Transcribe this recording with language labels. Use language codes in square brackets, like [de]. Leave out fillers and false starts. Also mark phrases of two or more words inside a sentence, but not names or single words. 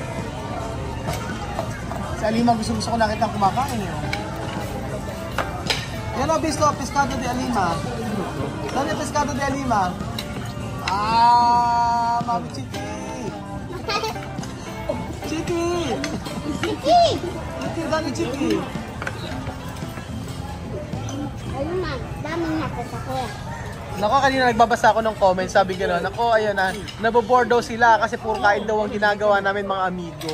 [tl] Si Alima gusto ko nakita kumakain eh. Yan o, bisto, [es] pescado de Alima. [tl] Saan yung [es] pescado de Alima? [tl] Mami Chiki! Chiki! Chiki! Chiki, dami Chiki! Ayun man, daming nakasakya. Nako, kanina nagbabasa ako ng comment, sabi gano'n, nako, ayun na, naboboard daw sila kasi puro kain daw ang ginagawa namin mga amigo.